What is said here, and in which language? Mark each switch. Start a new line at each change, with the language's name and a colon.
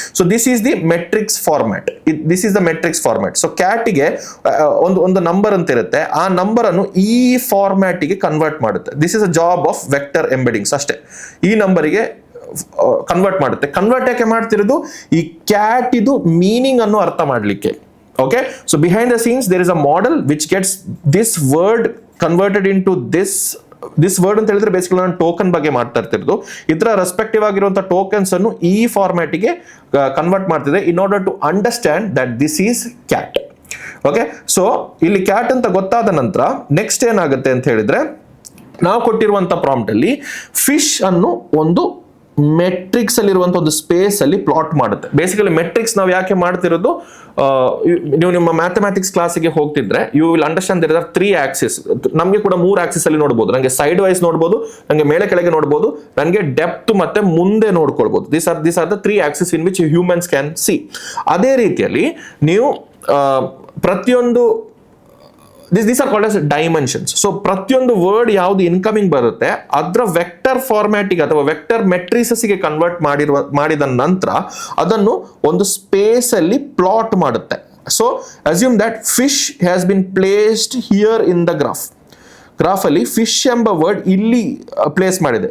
English: So this is the matrix format. This is the matrix format.
Kannada: So cat ಗೆ ಒಂದು number ಅಂತ ಇರುತ್ತೆ, ಆ ನಂಬರ್ ಅನ್ನು ಈ ಫಾರ್ಮ್ಯಾಟ್ ಗೆ ಕನ್ವರ್ಟ್ ಮಾಡುತ್ತೆ.
English: this is a job of vector embeddings
Kannada: ಅಷ್ಟೇ. ಈ ನಂಬರಿಗೆ ಕನ್ವರ್ಟ್ ಮಾಡುತ್ತೆ. ಕನ್ವರ್ಟ್ ಯಾಕೆ ಮಾಡ್ತಿರೋದು? ಈ ಕ್ಯಾಟ್ ಇದು ಮೀನಿಂಗ್ ಅನ್ನು ಅರ್ಥ ಮಾಡ್ಲಿಕ್ಕೆ.
English: Okay, so behind the scenes there is a model which gets this word converted into this word
Kannada: ಅಂತ ಹೇಳಿದ್ರೆ ಬೇಸಿಕಲಿ ನಾನು ಟೋಕನ್ ಬಗ್ಗೆ ಮಾಡ್ತಾ ಇರ್ತಿರೋದು. ಇದರ ರೆಸ್ಪೆಕ್ಟಿವ್ ಆಗಿರುವಂತಹ ಟೋಕನ್ಸ್ ಅನ್ನು ಈ ಫಾರ್ಮ್ಯಾಟ್ ಗೆ ಕನ್ವರ್ಟ್ ಮಾಡ್ತಿದೆ
English: In order to understand that this is cat.
Kannada: Okay, so ಇಲ್ಲಿ ಕ್ಯಾಟ್ ಅಂತ ಗೊತ್ತಾದ ನಂತರ ನೆಕ್ಸ್ಟ್ ಏನಾಗುತ್ತೆ ಅಂತ ಹೇಳಿದ್ರೆ, ನಾವು ಕೊಟ್ಟಿರುವಂತಹ ಪ್ರಾಂಪ್ಟ್ ಅಲ್ಲಿ ಫಿಶ್ ಅನ್ನು ಒಂದು ಮೆಟ್ರಿಕ್ಸ್ ಅಲ್ಲಿ ಇರುವಂತ ಒಂದು ಸ್ಪೇಸ್ ಅಲ್ಲಿ ಪ್ಲಾಟ್ ಮಾಡುತ್ತೆ. ಬೇಸಿಕಲಿ ಮೆಟ್ರಿಕ್ಸ್ ನಾವು ಯಾಕೆ ಮಾಡ್ತಿರೋದು, ನೀವು ನಿಮ್ಮ ಮ್ಯಾಥಮ್ಯಾಟಿಕ್ಸ್ ಕ್ಲಾಸಿಗೆ ಹೋಗ್ತಿದ್ರೆ
English: You will understand there are 3 axis.
Kannada: ನಮಗೆ ಕೂಡ 3 ಆಕ್ಸಿಸ್ ಅಲ್ಲಿ ನೋಡಬಹುದು. ನನಗೆ ಸೈಡ್ ವೈಸ್ ನೋಡಬಹುದು, ನನಗೆ ಮೇಲೆ ಕೆಳಗೆ ನೋಡಬಹುದು, ನನಗೆ ಡೆಪ್ತ್ ಮತ್ತೆ ಮುಂದೆ ನೋಡ್ಕೊಳ್ಬಹುದು.
English: This are the 3 axis in which humans can see.
Kannada: ಅದೇ ರೀತಿಯಲ್ಲಿ ನೀವು ಪ್ರತಿಯೊಂದು
English: these are called as dimensions.
Kannada: So ಪ್ರತಿಯೊಂದು ವರ್ಡ್ ಯಾವುದು ಇನ್ಕಮಿಂಗ್ ಬರುತ್ತೆ ಅದರ ವೆಕ್ಟರ್ ಫಾರ್ಮ್ಯಾಟಿಗೆ ಅಥವಾ ವೆಕ್ಟರ್ ಮೆಟ್ರಿಸಸ್ಗೆ ಕನ್ವರ್ಟ್ ಮಾಡಿದ ನಂತರ ಅದನ್ನು ಒಂದು ಸ್ಪೇಸ್ ಅಲ್ಲಿ ಪ್ಲಾಟ್ ಮಾಡುತ್ತೆ.
English: so assume that fish has been placed here in the graph
Kannada: ಅಲ್ಲಿ ಫಿಶ್ ಎಂಬ ವರ್ಡ್ ಇಲ್ಲಿ ಪ್ಲೇಸ್ ಮಾಡಿದೆ.